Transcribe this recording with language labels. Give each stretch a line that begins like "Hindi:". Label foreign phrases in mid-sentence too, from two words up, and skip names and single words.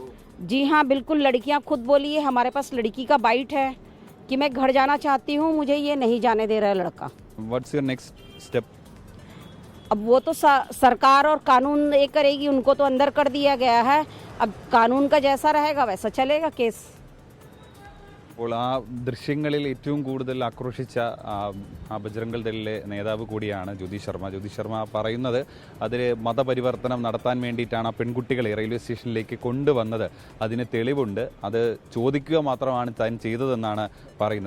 Hindi: जी हाँ, बिल्कुल, लड़कियाँ खुद बोली है, हमारे पास लड़की का बाइट है कि मैं घर जाना चाहती हूँ, मुझे ये नहीं जाने दे रहा है लड़का।
English: What's your next step?
Hindi: अब वो तो सरकार और कानून ये करेगी, उनको तो अंदर कर दिया गया है, अब कानून का जैसा रहेगा वैसा चलेगा केस।
Malayalam: അപ്പോൾ ആ ദൃശ്യങ്ങളിൽ ഏറ്റവും കൂടുതൽ ആക്രോശിച്ച ആ ബജ്രംഗ് ദളിലെ നേതാവ് കൂടിയാണ് ജ്യോതി ശർമ്മ. ജ്യോതി ശർമ്മ പറയുന്നത് അതിൽ മതപരിവർത്തനം നടത്താൻ വേണ്ടിയിട്ടാണ് ആ പെൺകുട്ടികളെ റെയിൽവേ സ്റ്റേഷനിലേക്ക് കൊണ്ടുവന്നത്. അതിന് തെളിവുണ്ട്, അത് ചോദിക്കുക മാത്രമാണ് താൻ ചെയ്തതെന്നാണ് പറയുന്നത്.